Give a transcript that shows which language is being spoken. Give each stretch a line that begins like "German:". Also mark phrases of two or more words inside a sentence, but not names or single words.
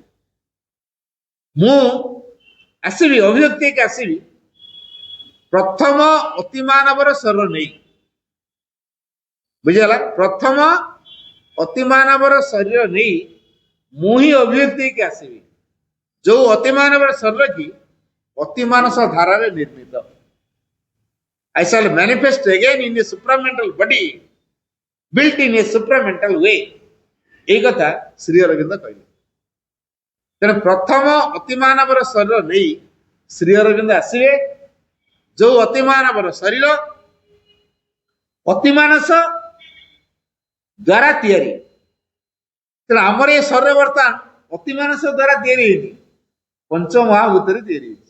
Odia: ମୁଁ ଆସିବି, ଅଭିବ୍ୟକ୍ତି ହେଇକି ଆସିବି ପ୍ରଥମ ଅତିମାନବର ଶରୀର ନେଇ। ବୁଝିଗଲା? ପ୍ରଥମ ଅତିମାନବର ଶରୀର ନେଇ ମୁଁ ହିଁ ଅଭିବ୍ୟକ୍ତି ହେଇକି ଆସିବି, ଯୋଉ ଅତିମାନବର ଶରୀର କି ଅତିମାନସ ଧାରାରେ ନିର୍ମିତ।
English: I shall manifest again in a supramental body built in a supramental way।
Odia: এই କଥା ଶ୍ରୀ ଅରବିନ୍ଦ କହିଲେ। ତେଣୁ ପ୍ରଥମ ଅତିମାନବର ଶରୀର ନେଇ ଶ୍ରୀ ଅରବିନ୍ଦ ଆସିବେ, ଯୋଉ ଅତିମାନବର ଶରୀର ଅତିମାନସ ଦ୍ୱାରା ତିଆରି। ତେଣୁ ଆମର ଏ ଶରୀର ବର୍ତ୍ତମାନ ଅତିମାନସ ଦ୍ୱାରା ତିଆରି ହେଇନି, ପଞ୍ଚମହାଭୂତରେ ତିଆରି ହେଇଛି।